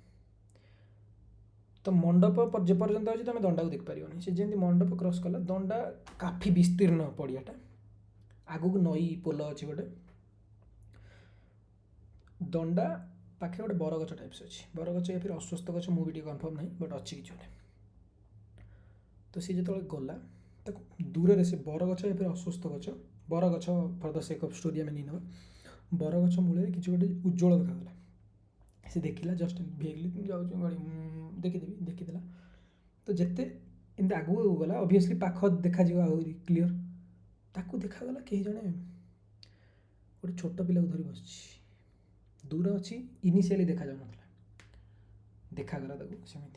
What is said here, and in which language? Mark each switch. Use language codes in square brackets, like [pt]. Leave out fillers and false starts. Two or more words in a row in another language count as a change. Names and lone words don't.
[or] ତ ମଣ୍ଡପ ଯେପର୍ଯ୍ୟନ୍ତ ଅଛି ତୁମେ ଦଣ୍ଡାକୁ ଦେଖିପାରିବନି। ସେ ଯେମିତି ମଣ୍ଡପ କ୍ରସ୍ କଲା, ଦଣ୍ଡା କାଫି ବିସ୍ତୀର୍ଣ୍ଣ ପଡ଼ିଆଟା, ଆଗକୁ ନଈ ପୋଲ ଅଛି ଗୋଟେ, ଦଣ୍ଡା ପାଖରେ ଗୋଟେ ବରଗଛ ଟାଇପ୍ସ ଅଛି, ବରଗଛ [hi] या फिर [or] ଅଶ୍ୱସ୍ଥ ଗଛ, ମୁଁ ବି ଟିକେ କନଫର୍ମ ନାହିଁ, ବଟ୍ ଅଛି କିଛି ଗୋଟେ। ତ ସେ ଯେତେବେଳେ ଗଲା, ତାକୁ ଦୂରରେ ସେ ବରଗଛ [hi] या फिर [or] ଅଶ୍ୱସ୍ଥ ଗଛ, ବରଗଛ [en] for the sake of story [or] ଆମେ ନେଇନେବା, ବରଗଛ ମୂଳରେ କିଛି ଗୋଟେ ଉଜ୍ଜ୍ୱଳ ଦେଖାଗଲା। ସେ ଦେଖିଲା [en] just vaguely [or] ଯାଉଛି ଗାଡ଼ି ଦେଖିଦେଲା। ତ ଯେତେ ଏମିତି ଆଗକୁ ଗଲା, ଅବଭିୟସ୍ଲି ପାଖ ଦେଖାଯିବ ଆହୁରି କ୍ଲିଅର, ତାକୁ ଦେଖାଗଲା କେହି ଜଣେ ଗୋଟେ ଛୋଟ ପିଲାକୁ ଧରି ବସିଛି, ଦୂର ଅଛି, ଇନିସିଆଲି ଦେଖାଯାଉନଥିଲା, ଦେଖାଗଲା ତାକୁ ସେମିତି।